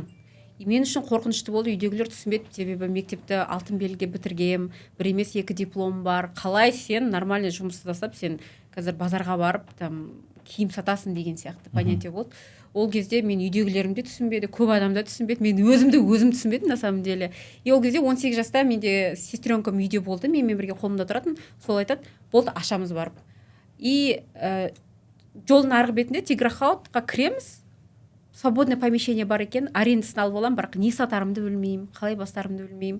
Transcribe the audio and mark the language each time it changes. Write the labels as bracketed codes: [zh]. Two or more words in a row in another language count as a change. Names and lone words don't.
[kk] И мен үшін қорқынышты болды, үйдегілер түсінбеді, себебі мектепті алтын белгіге бітіргем, бір емес 2 диплом бар. Қалай сен нормальный жұмыс жасап, сен қазір базарға барып, там киім сатасың деген сияқты понятие болды. Ол кезде мен үйдегілерім де түсінбеді, көп адам да түсінбеді, мен өзім түсінбедім [ru] на самом деле. [kk] И ол кезде 18 жаста менде сестренкам үйде болды, менімен бірге қолымда тұратын, сол айтады, болды ашамыз барып. И жолдың арғы бетінде Тиграхаутқа кіреміз, [ru] свободное помещение [kk] бар екен, арендасын алып аламын, бірақ не сатарымды білмеймін, қалай бастарымды білмеймін.